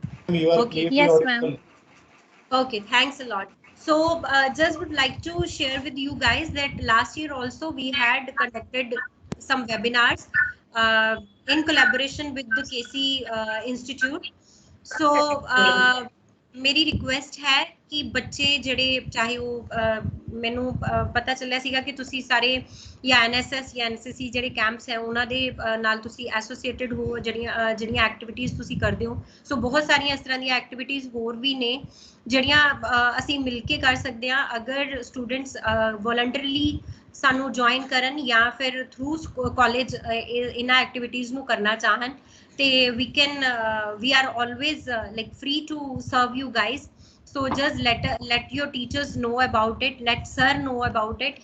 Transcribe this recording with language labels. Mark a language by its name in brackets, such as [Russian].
[English] Okay. Yes, ma'am. Okay, thanks a lot. So just would like to share with you guys that last year also we had conducted some webinars in collaboration with the KC Institute. [Punjabi] So [Hindi] मेरी request है कि बच्चे [Punjabi] ਜਿਹੜੇ ਚਾਹੇ ਉਹ ਮੈਨੂੰ ਪਤਾ ਚੱਲਿਆ ਸੀਗਾ ਕਿ ਤੁਸੀਂ ਸਾਰੇ ਜਾਂ NSS ਜਾਂ NCC ਜਿਹੜੇ ਕੈਂਪਸ ਹੈ ਉਹਨਾਂ ਦੇ ਨਾਲ ਤੁਸੀਂ ਐਸੋਸੀਏਟਡ ਹੋ, ਜਿਹੜੀਆਂ ਐਕਟੀਵਿਟੀਜ਼ ਤੁਸੀਂ ਕਰਦੇ ਹੋ। ਸੋ ਬਹੁਤ ਸਾਰੀਆਂ ਇਸ ਤਰ੍ਹਾਂ ਦੀਆਂ ਐਕਟੀਵਿਟੀਜ਼ ਹੋਰ ਵੀ ਨੇ ਜਿਹੜੀਆਂ ਅਸੀਂ ਮਿਲ ਕੇ ਕਰ ਸਕਦੇ ਹਾਂ, ਅਗਰ ਸਟੂਡੈਂਟਸ ਵੋਲੰਟਰੀਲੀ ਸਾਨੂੰ ਜੁਆਇਨ ਕਰਨ ਜਾਂ ਫਿਰ ਥਰੂ ਕਾਲਜ ਇਹਨਾਂ ਐਕਟੀਵਿਟੀਜ਼ ਨੂੰ ਕਰਨਾ ਚਾਹਣ ਤੇ [English] we are always like free to serve you guys. So just let your teachers know about it, let sir know about it.